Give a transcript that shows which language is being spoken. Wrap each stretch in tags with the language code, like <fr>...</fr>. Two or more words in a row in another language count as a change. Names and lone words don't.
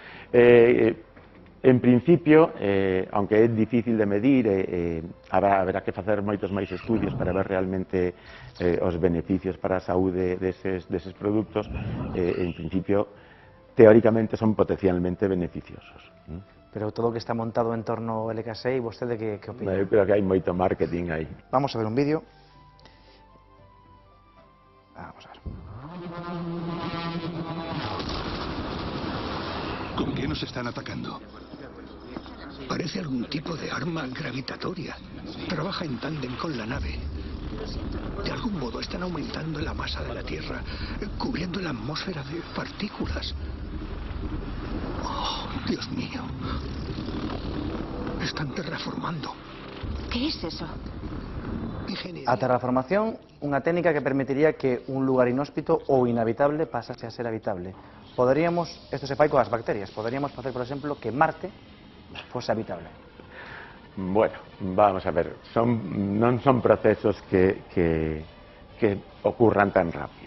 <gl>En principio, aunque é difícil de medir, haberá que facer moitos máis estudios para ver realmente os beneficios para a saúde deses produtos, en principio, teóricamente son potencialmente beneficiosos. Pero todo o que está montado en torno ao LK6, vostede que opina? Eu creo que hai moito marketing aí.</gl> <es>Vamos a ver un vídeo. Vamos a ver. ¿Con qué nos están atacando? Parece algún tipo de arma gravitatoria. Trabaja en tándem con la nave. De algún modo están aumentando la masa de la Tierra, cubriendo la atmósfera de partículas. Oh, Dios mío. Están terraformando. ¿Qué es eso?</es> <gl>A terraformación, unha técnica que permitiría que un lugar inhóspito ou inhabitable pasase a ser habitable. Poderíamos, isto se fai coas bacterias, poderíamos facer, por exemplo, que Marte fose habitable.</gl> <es>Bueno, vamos a ver,</es> <gl>non son procesos que ocurran tan rápido.</gl>